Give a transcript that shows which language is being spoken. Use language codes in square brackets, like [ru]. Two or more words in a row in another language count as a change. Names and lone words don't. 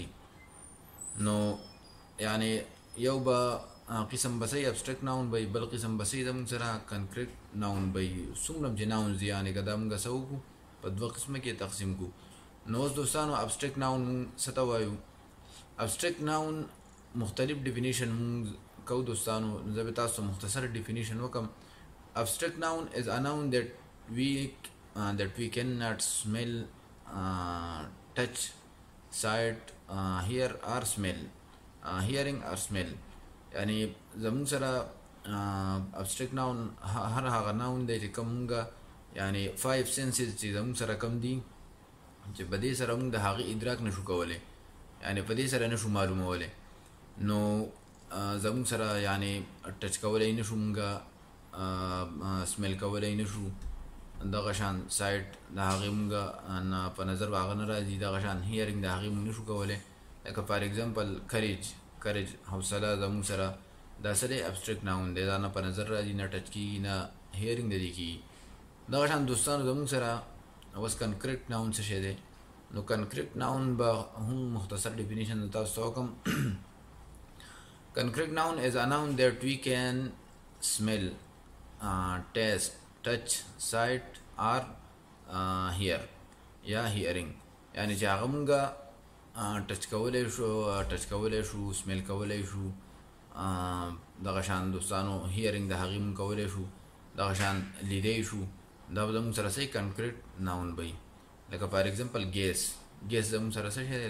[ps] نو یعنی یو به قسم بسې [en] abstract noun [ps] به بل قسم بسې زموږ سره [en] concrete noun [ps] به څومره چې ناونز دي یعنی که دا مونږ څه وکړو په دوه قسمه کې تقسیم کړو. نو اوس دوستانو [en] abstract noun [ps] مونږ څه ته وایو؟ [en] abstract noun [ps] مختلف ډیفینیشن مونږ کوو دوستانو. زه به تاسو مختصر ډیفینیشن وکم. [en] abstract noun is a noun that we cannot smell, touch, sight, hear or smell. hearing or smell [ps] یعنی زمون سره [en] abstract noun [ps] هر هغه ناون دی چې کوم مونږه یعنی 5 سنسز چې زمون سره کم دي چې په دې سره مونږ د هغې ادراک نشو کولی، یعنی په دې سره نشو معلومولی. نو زمون سره یعنی ټچ کولی نشو مونږه، سمیل کولی نشو، دغه شان سایټ د هغې مونږه په نظر هغه نه راځي، دغه شان هیرینګ د هغې مونږ نشو کولی. لکه [en] for example [ps] کریج حوصله زموږ سره دا څه دی [en] abstract noun [ps] دی، دا نه په نظر راځي، نه ټچ کېږي، نه هیرینګ د دې کېږي. دغه شان دوستانو زموږ سره اوس [en] concrete noun [ps] څه شی دی؟ نو [en] concrete noun [ps] به هم مختصر ډیفینیشن تاسو ته وکړم. [en] concrete noun is a noun that we can smell, taste, touch, sight or hear [ps] یا hearing یعنی چې هغه مونږه ټچ کولی شو، سمیل کولی شو، دغه شان دوستانو هیرینګ د هغې مونږ کولی شو، دغه شان لیدی شو. دا به زموږ سره صحیح [en] concrete noun [ps] به وي. لکه [en] for example [ps] ګیس زموږ سره څه شی دی؟